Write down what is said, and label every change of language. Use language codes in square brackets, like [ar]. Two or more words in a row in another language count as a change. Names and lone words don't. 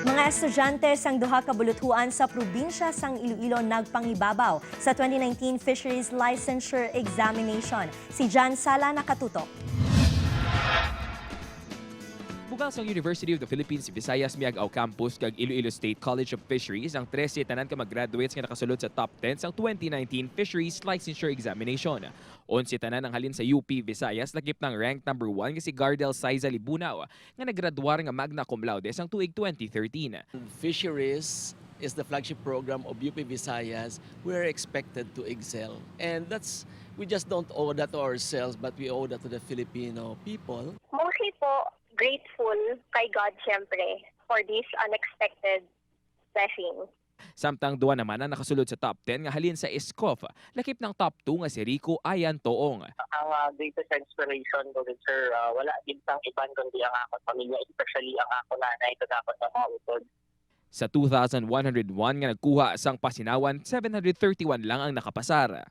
[hil] Mga estudyante sang Duha ka buluthuan sa probinsya sang Iloilo nagpangibabaw sa 2019 Fisheries Licensure Examination. Si Jan Sala nakatutok. Bugang sa University of the Philippines, Visayas Miag-Aw Campus kag Iloilo State College of Fisheries ang 13 tanan ka mag-graduates nga nakasulod sa top 10 sang 2019 Fisheries Licensure Examination. 11 tanan ang halin sa UP Visayas lakip ng rank number 1 nga si Gardel Saiza Libunaw nga naggraduar nga [la] magna cum laude [hil] sang tuig 2013. [en] Fisheries is the flagship program of UP Visayas. We're expected to excel. And we just don't owe that to ourselves, but we owe that to the Filipino people. Mostly po, grateful kay God siyempre for this unexpected blessing. [hil] Samtang duwa naman ang nakasulod sa top 10 nga halin sa ESCOF, lakip ng top 2 nga si Rico Ayan Toong. Ang [en] greatest inspiration [hil] ko din, sir, wala din sang iban kundi ang akong pamilya, especially ang ako nanay ito dapat na mautod. Sa 2,101 nga nagkuha sang Pasinawan, 731 lang ang nakapasar.